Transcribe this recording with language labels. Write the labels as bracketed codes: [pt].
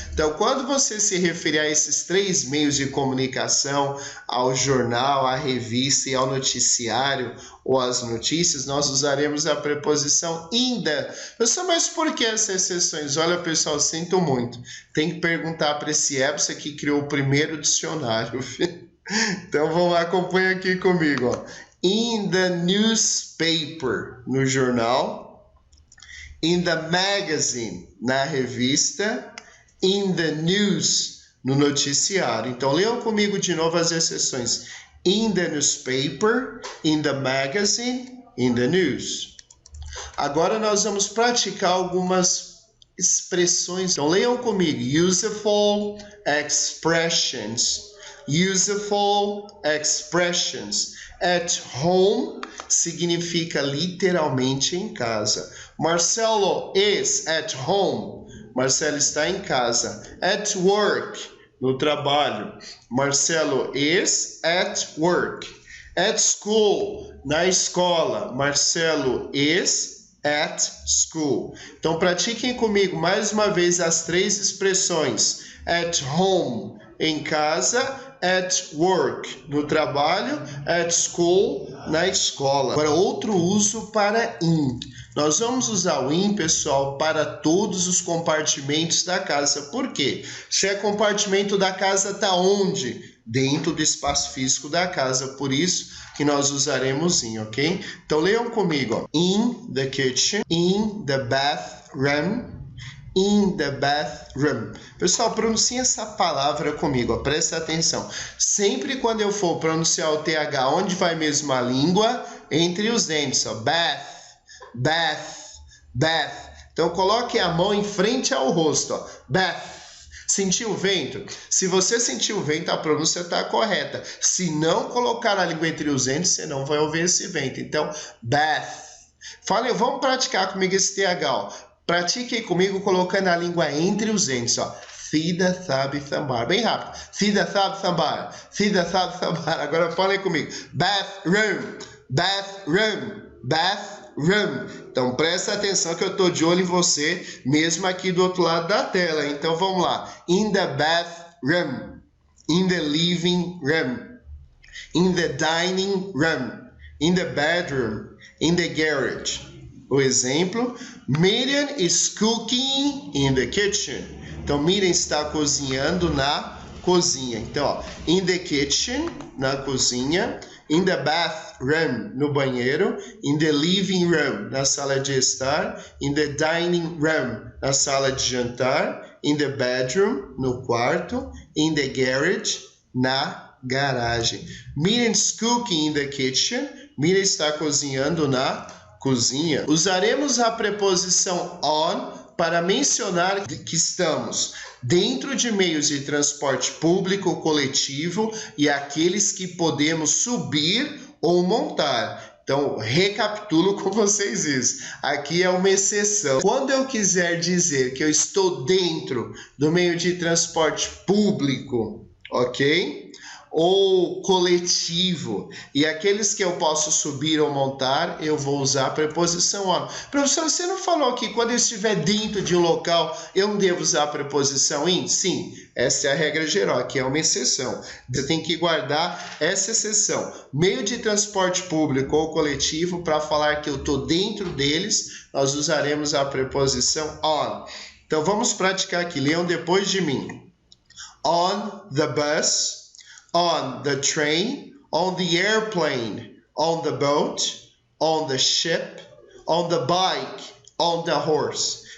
[pt] Então, quando você se referir a esses 3 meios de comunicação, ao jornal, à revista e ao noticiário ou às notícias, nós usaremos a preposição in the. Professor, mas por que essas exceções? Olha, pessoal, sinto muito. Tem que perguntar para esse Epsa que criou o primeiro dicionário. Então, vamos lá, acompanha aqui comigo. Ó. [en] In the newspaper, [pt] no jornal. [en] In the magazine, [pt] na revista. [en] In the news, [pt] no noticiário. Então, leiam comigo de novo as exceções. [en] In the newspaper, in the magazine, in the news. [pt] Agora nós vamos praticar algumas expressões. Então, leiam comigo. [en] Useful expressions. Useful expressions. At home [pt] significa literalmente em casa. [en] Marcelo is at home. [pt] Marcelo está em casa. [en] At work, [pt] no trabalho. [en] Marcelo is at work. At school, [pt] na escola. [en] Marcelo is at school. [pt] Então, pratiquem comigo mais uma vez as 3 expressões. [en] At home, [pt] em casa. [en] At work, [pt] no trabalho. [en] At school, [pt] na escola. Agora, outro uso para in. Nós vamos usar o in, pessoal, para todos os compartimentos da casa. Por quê? Se é compartimento da casa, está onde? Dentro do espaço físico da casa. Por isso que nós usaremos in, ok? Então, leiam comigo. Ó. [en] In the kitchen, in the bathroom, in the bathroom. [pt] Pessoal, pronuncie essa palavra comigo, ó, presta atenção. Sempre quando eu for pronunciar o TH, onde vai mesmo a língua? Entre os dentes, ó. Bath, bath, bath. Então, coloque a mão em frente ao rosto, ó. Bath. Sentiu o vento? Se você sentiu o vento, a pronúncia está correta. Se não colocar a língua entre os dentes, você não vai ouvir esse vento. Então, bath. Falem, vamos praticar comigo esse TH, ó. Pratique comigo colocando a língua entre os dentes, ó. Thida, thab, thambar. Bem rápido. Thida, thab, thambar. Thida, thab, thambar. Agora falem comigo. [en] Bathroom, bathroom, bathroom. [pt] Então presta atenção que eu estou de olho em você, mesmo aqui do outro lado da tela. Então vamos lá. [en] In the bathroom. In the living room. In the dining room. In the bedroom. In the garage. [pt] O exemplo, [en] Miriam is cooking in the kitchen. [pt] Então, Miriam está cozinhando na cozinha. Então, ó, [en] in the kitchen, [pt] na cozinha. [en] In the bathroom, [pt] no banheiro. [en] In the living room, [pt] na sala de estar. [en] In the dining room, [pt] na sala de jantar. [en] In the bedroom, [pt] no quarto. [en] In the garage, [pt] na garagem. [en] Miriam is cooking in the kitchen. [pt] Miriam está cozinhando na cozinha. Usaremos a preposição on para mencionar que estamos dentro de meios de transporte público ou coletivo e aqueles que podemos subir ou montar. Então, recapitulo com vocês isso. Aqui é uma exceção. Quando eu quiser dizer que eu estou dentro do meio de transporte público, ok? Ou coletivo, e aqueles que eu posso subir ou montar, eu vou usar a preposição on. Professor, você não falou que quando eu estiver dentro de um local, eu não devo usar a preposição in? Sim, essa é a regra geral, aqui é uma exceção. Você tem que guardar essa exceção. Meio de transporte público ou coletivo, para falar que eu estou dentro deles, nós usaremos a preposição on. Então vamos praticar aqui, leiam depois de mim. [en] On the bus, on the train, on the airplane, on the boat, on the ship, on the bike, on the horse.